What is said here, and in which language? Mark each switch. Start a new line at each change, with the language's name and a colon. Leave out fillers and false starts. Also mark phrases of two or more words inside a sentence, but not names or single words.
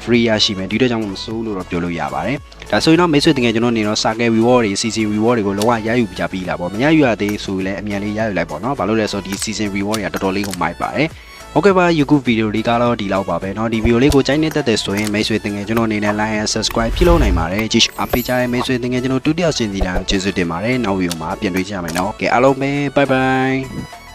Burmese: free ရရှိမယ်ဒီတော့ကြောင့်မစိုးလို့တော့ပြောလို့ရပါတယ်ဒါဆိုရင်တော့မိတ်ဆွေတကယ်ကျွန်တော်နေတော့
English: circle reward
Burmese: တွေ
English: season reward
Burmese: တွေကိုလုံးဝရယူပြပြီးလာပေါ့မရယူရသေးဆိုရင်လည်းအမြန်လေးရယူလိုက်ပေါ့နော်ဘာလို့လဲဆိုတော့ဒီ
English: season reward
Burmese: တွေကတော်တော်လေးကိုမိုက်ပါတယ်ဟုတ်ကဲ့ပါ YouTube ဗီဒီယိုလေးကတော့ဒီလောက်ပါပဲเนาะဒီဗီဒီယိုလေးကိုကြိုက်နေတဲ့တဲ့ဆိုရင်မိတ်ဆွေတင်ငယ်ကျွန်တော်အနေနဲ့
English: like and subscribe
Burmese: ပြုလုပ်နိုင်ပါတယ်ကြည့်ရှုအားပေးကြတဲ့မိတ်ဆွေတင်ငယ်ကျွန်တော်ဒုတိယဆင်စီတိုင်းကျေးဇူးတင်ပါတယ်နောက်ဗီဒီယိုမှာပြန်တွေ့ကြမယ်เนาะကဲအားလုံးပဲ
English: bye bye